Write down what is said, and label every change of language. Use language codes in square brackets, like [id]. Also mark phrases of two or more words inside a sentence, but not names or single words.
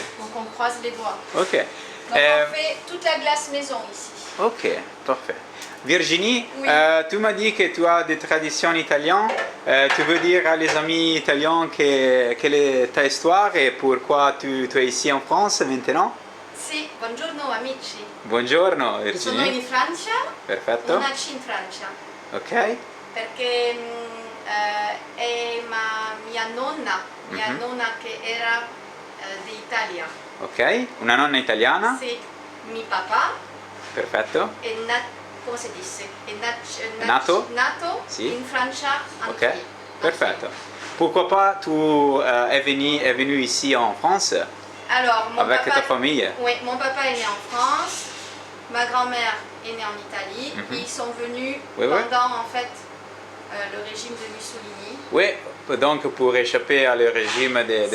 [fr] Donc on croise les doigts. ok. Donc Euh, on fait toute la glace maison ici. ok, parfait. Virginie, Oui. tu m'as dit que tu as des traditions italiennes. Tu veux dire à les amis italiens quelle est ta histoire et pourquoi tu es ici en France maintenant? [it] Sì, buongiorno amici. Buongiorno Sono Virginie. in Francia, Perfetto. nasci in Francia, Ok. perché è mia nonna che era d'Italia. Ok, una nonna italiana. Sì, mio papà Perfetto. è come si dice? È Nato? nato Sì. in Francia Ok, anche. perfetto. [fr] Pourquoi pas tu es venu ici en France Alors, mon avec papa, ta famille? Oui, mon papa est né en France, ma grand-mère est née en Italie. Et ils sont venus Oui, oui. pendant en fait le régime de Mussolini. Oui, donc pour échapper à le régime de